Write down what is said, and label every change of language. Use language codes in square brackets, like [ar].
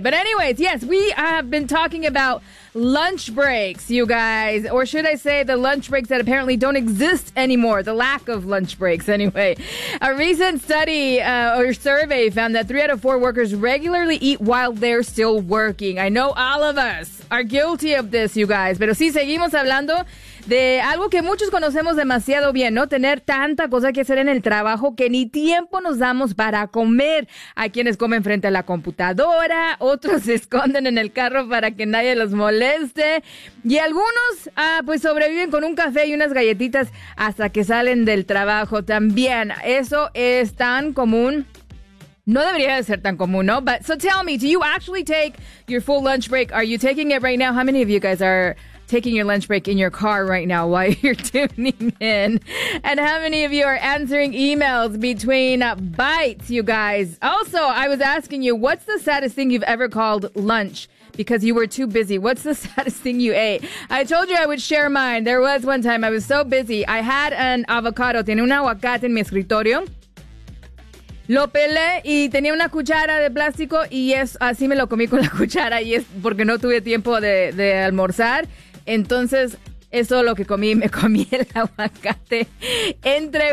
[en] But anyways, yes, we have been talking about lunch breaks, you guys. Or should I say the lunch breaks that apparently don't exist anymore. The lack of lunch breaks, anyway. A recent study or survey found that 3 out of 4 workers regularly eat while they're still working. I know all of us are guilty of this, you guys. [es] Pero sí, seguimos hablando de algo que muchos conocemos demasiado bien, ¿no? Tener tanta cosa que hacer en el trabajo que ni tiempo nos damos para comer. Hay quienes comen frente a la computadora, otros se esconden en el carro para que nadie los moleste. Y algunos, pues sobreviven con un café y unas galletitas hasta que salen del trabajo también. Eso es tan común. No debería de ser tan común, ¿no? [en] But, so tell me, do you actually take your full lunch break? Are you taking it right now? How many of you guys are taking your lunch break in your car right now while you're tuning in? And how many of you are answering emails between bites, you guys? Also, I was asking you, what's the saddest thing you've ever called lunch because you were too busy? What's the saddest thing you ate? I told you I would share mine. There was one time I was so busy. I had an avocado. [es] Tenía un aguacate en mi escritorio. Lo pelé y tenía una cuchara de plástico y es así me lo comí con la cuchara y es porque no tuve tiempo de almorzar. Entonces, eso es lo que comí. Me comí el aguacate entre...